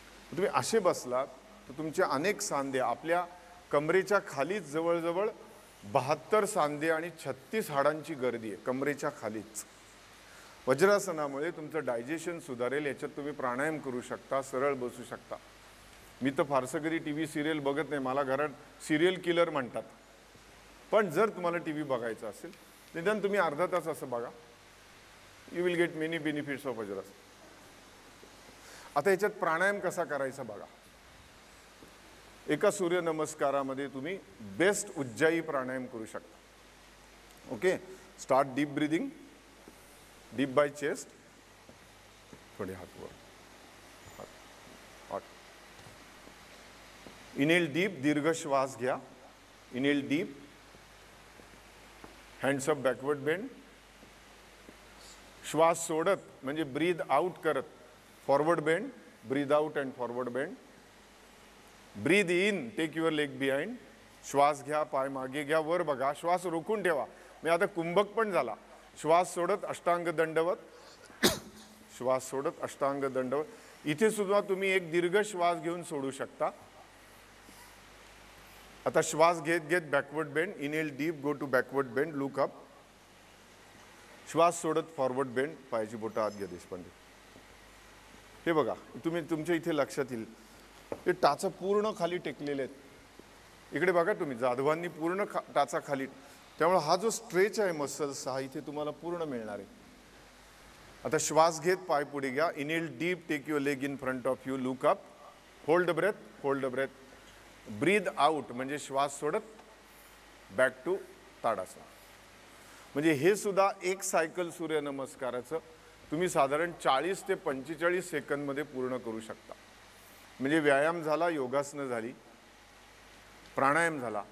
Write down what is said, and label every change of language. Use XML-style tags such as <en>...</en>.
<mr>तुम्ही असे बसलात तर तुमचे अनेक सांधे, आपल्या कमरेच्या खालीच जवळजवळ 72 सांधे आणि 36 हाडांची गर्दी आहे कमरेच्या खालीच. वज्रासनामुळे तुमचं डायजेशन सुधारेल. याच्यात तुम्ही प्राणायाम करू शकता, सरळ बसू शकता. मी तर फारसं कधी टी व्ही सिरियल बघत नाही. मला घरात सिरियल किलर म्हणतात. पण जर तुम्हाला टी व्ही बघायचा असेल निदान तुम्ही अर्धा तास असं बघा.</mr> <en>You will get many benefits of vajrasana.</en> <mr>आता याच्यात प्राणायाम कसा करायचा बघा. एका सूर्यनमस्कारामध्ये तुम्ही बेस्ट उज्जाई प्राणायाम करू शकता.</mr> <en>Okay, start deep breathing. Deep by chest.</en> <mr>थोडे हात वर. हात.</mr> <en>inhale deep,</en> <mr>दीर्घ श्वास घ्या.</mr> <en>Inhale deep. Hands up, backward bend.</en> <mr>श्वास सोडत म्हणजे</mr> <en>breathe out</en> <mr>करत forward bend.</mr> <en>Breathe out and forward bend. Breathe in, take your leg behind.</en> <mr>श्वास घ्या, पाय मागे घ्या, वर बघा. श्वास रोखून ठेवा. मी आता कुंभक पण झाला. श्वास सोडत अष्टांग दंडवत. श्वास सोडत अष्टांग दंडवत. इथे सुद्धा तुम्ही एक दीर्घ श्वास घेऊन सोडू शकता. आता श्वास घेत घेत</mr> <en>Backward bend. Inhale deep, go to backward bend, look up.</en> <mr>श्वास सोडत फॉरवर्ड बेंड. पायाची बोटं आत घ्या देशपांडे. हे बघा, तुम्ही तुमच्या इथे लक्षात येईल ते टाचा पूर्ण खाली टेकलेले आहेत. इकडे बघा तुम्ही, जाधवांनी पूर्ण टाचा खाली. त्यामुळे हा जो स्ट्रेच आहे मसल्स, हा इथे तुम्हाला पूर्ण मिळणार आहे. आता श्वास घेत पाय पुढे घ्या.</mr> <en>Inhale deep, take your leg in front of you, look up. Hold breath, hold breath. Breathe out</en> <mr>म्हणजे श्वास सोडत</mr> <en>Back to tadasana.</en> <mr>म्हणजे हे सुद्धा एक सायकल सूर्यनमस्काराचं तुम्ही साधारण 40 ते 45 सेकंदमध्ये पूर्ण करू शकता. म्हणजे व्यायाम झाला, योगासनं झाली, प्राणायाम झाला.</mr>